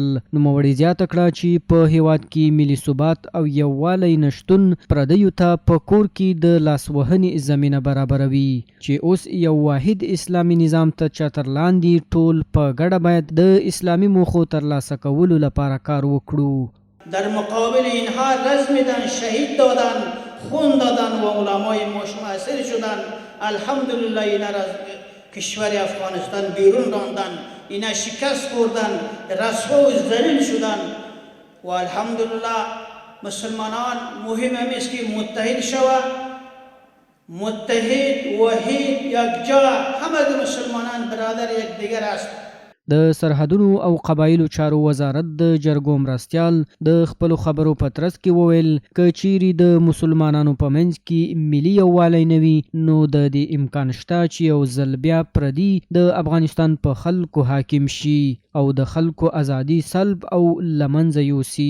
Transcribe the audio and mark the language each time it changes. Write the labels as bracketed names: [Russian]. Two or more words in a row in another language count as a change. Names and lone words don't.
[Pashto] نوموړي زیاته کړه چې په هیواد کې ملي ثبات او یووالی نشتون پردیو ته په کور کې د لاسوهنې زمینه برابروي، چې اوس یو واحد اسلامي نظام ته چتر لاندې ټول په ګډه باید د اسلامي موخو ترلاسه کولو لپاره کار وکړو. [Persian] در مقابل اینها رزم دادن، شهید دادن، خون دادن و علمای مؤثر شدن. الحمدلله اینا را کشور افغانستان بیرون راندن، اینا شکست خوردن، رسوا و ذلیل شدن. و الحمدلله مسلمانان مهم است که متحد شود، متحد، وحید، یکجا. همه مسلمانان برادر یکدیگر است. [Pashto] د سرحدونو او قبایلو چارو وزارت د جرګو مرستیال د خپلو خبرو په ترڅ کې وویل که چیرې د مسلمانانو په منځ کې ملي یووالی نه وي، نو د دې امکان شته چې یو ځل بیا پردي د افغانستان په خلکو حاکم شي او د خلکو ازادي سلب او له منځه یوسي.